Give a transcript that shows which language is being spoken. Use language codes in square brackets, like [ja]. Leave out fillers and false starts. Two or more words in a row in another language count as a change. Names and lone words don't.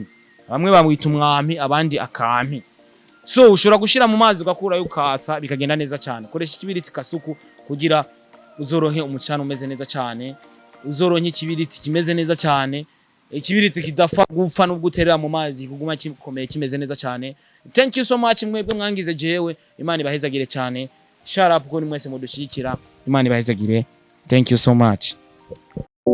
[rn] Bamwe bamwita umwami abandi akami. So ushobora gushira mu mazi ugakurayo ukatsa bikagenda neza cyane. Koresha ikibiriti kasuku kugira uzoronke umucana umeze neza cyane. Uzoronke ikibiriti kimeze neza cyane. Ikibiriti kidafa gupfa no guterera mu mazi kuguma kikomeye kimeze neza cyane. [en] Thank you so much [rn] mwebwe mwangize jewe. Imana ibahezagire cyane. [en] Shut up [rn] ko ni mwese mudushikira. Imana ibahezagire. [en] Thank you so much.